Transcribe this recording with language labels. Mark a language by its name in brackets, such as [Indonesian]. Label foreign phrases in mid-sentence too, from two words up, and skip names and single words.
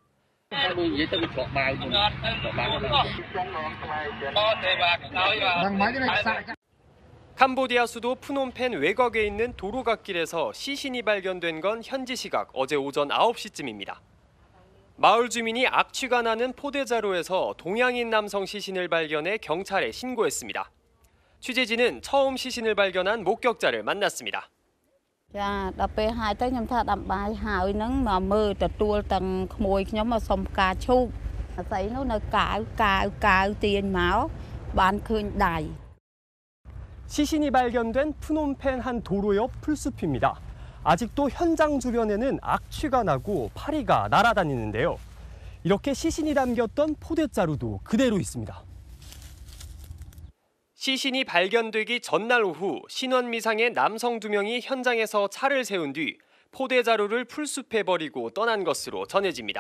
[Korean] 캄보디아 수도 프놈펜 외곽에 있는 도로갓길에서 시신이 발견된 건 현지 시각 어제 오전 9시쯤입니다. 마을 주민이 악취가 나는 포대자루에서 동양인 남성 시신을 발견해 경찰에 신고했습니다. 취재진은 처음 시신을 발견한 목격자를 만났습니다. 자, [Khmer] ដល់ពេលហើយទៅខ្ញុំថាដាំបាយហើយនឹងមកមើលទទួលទាំងក្មួយខ្ញុំមកសុំផ្កាឈូកអាស្អីនោះនៅកាវទាញមកបានឃើញដៃ [Korean] 시신이 발견된 프놈펜 한 도로 옆 풀숲입니다. 아직도 현장 주변에는 악취가 나고 파리가 날아다니는데요. 이렇게 시신이 담겼던 포대자루도 그대로 있습니다. 시신이 발견되기 전날 오후 신원미상의 남성 2명이 현장에서 차를 세운 뒤 포대자루를 풀숲에 버리고 떠난 것으로 전해집니다.